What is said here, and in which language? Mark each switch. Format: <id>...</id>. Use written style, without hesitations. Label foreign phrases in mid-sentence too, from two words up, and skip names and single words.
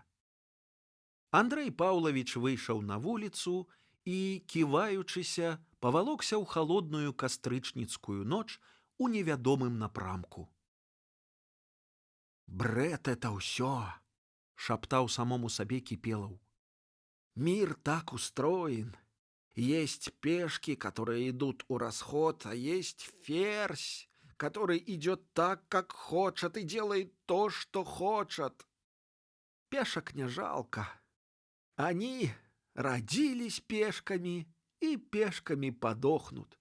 <be>Андрэй Паўлавіч выйшаў на вуліцу і, ківаючыся, павалокся ў халодную кастрычніцкую ноч у невядомым напрамку.</be> <ru>«Бред это ўсё!»</ru> <be>— шаптаў самому сабе Кіпелаў.</be> <ru>«Мир так устроен. Есть пешки, которые идут у расход, а есть ферзь, который идет так, как хочет, и делает то, что хочет. Пешек не жалко. Они родились пешками и пешками подохнут.</ru>